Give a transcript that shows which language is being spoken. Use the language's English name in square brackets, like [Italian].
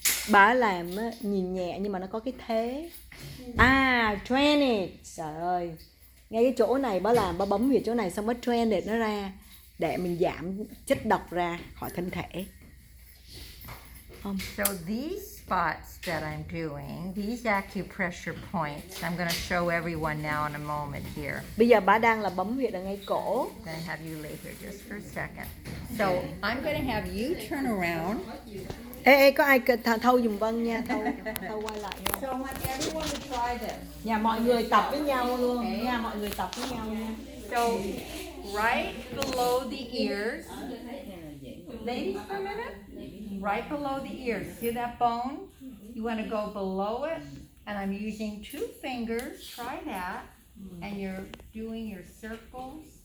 [Vietnamese] Bà làm á, nhìn nhẹ nhưng mà nó có cái thế. Drainage. Trời ơi. Ngay cái chỗ này bà làm, bà bấm huyệt chỗ này xong bà drainage nó ra để mình giảm chất độc ra khỏi thân thể. [English] So these spots that I'm doing, these acupressure points, I'm going to show everyone now in a moment here. [Vietnamese] Bây giờ bà đang là bấm huyệt ở ngay cổ. [English] I'm going to have you lay here just for a second. So I'm going to have you turn around. [Vietnamese] Ê, có ai thâu giùm Vân nha, thâu quay lại nha. [English] So I want everyone to try this. [Vietnamese] Nhà mọi người tập với nhau luôn, nha, mọi người tập với nhau nha. [English] So right below the ears, ladies for a minute, right below the ears, see that bone? You want to go below it, and I'm using 2 fingers, try that, and you're doing your circles.